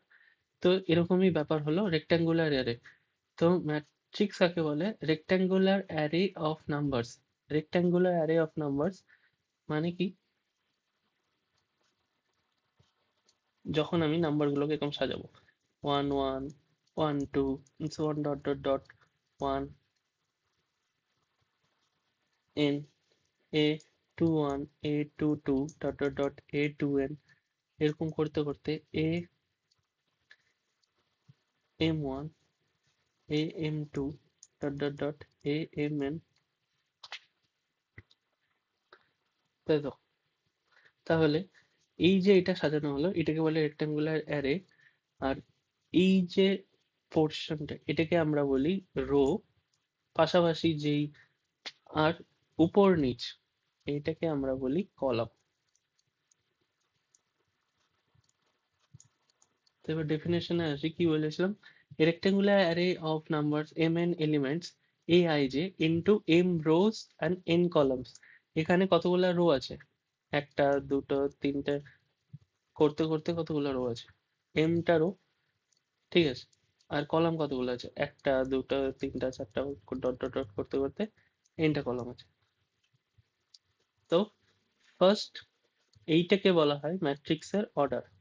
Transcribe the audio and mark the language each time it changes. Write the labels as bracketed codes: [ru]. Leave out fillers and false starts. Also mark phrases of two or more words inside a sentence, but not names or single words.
[bn] তো এরকমই ব্যাপার হলো [en] rectangular array. [bn] তো ম্যাট্রিক্স কাকে বলে? [en] rectangular array of numbers. rectangular array of numbers [bn] মানে কি? যখন আমি নাম্বারগুলোকে এরকম সাজাবো 1 1 1 2 [en] so on dot dot dot [bn] 1 n a 2 1 a 2 2 [en] dot dot dot [bn] a 2 n এরকম করতে করতে a m1 a m2 [en] dot dot dot [bn] a mn, তাই তো? তাহলে এই যে এটা সাজানো হলো এটাকে বলে [en] rectangular array. [bn] আর এই যে পোর্শনটা এটাকে আমরা বলি রো, পাশাপাশি যেই আর উপর নিচ এইটাকে আমরা বলি কলাম। তো এবার ডেফিনেশনে আসি, কি বলেছিলাম? [en] A rectangular array of numbers mn elements aij into m rows and n columns. [bn] এখানে কতগুলা রো আছে? একটা, দুটো, তিনটে করতে করতে কতগুলো রো আছে? টা রো, ঠিক আছে। আর কলাম কতগুলো আছে? একটা, দুটো, তিনটা, চারটা, [en] dot dot dot [bn] করতে করতে টা কলাম আছে। তো ফার্স্ট এইটাকে বলা হয় ম্যাট্রিক্সের অর্ডার।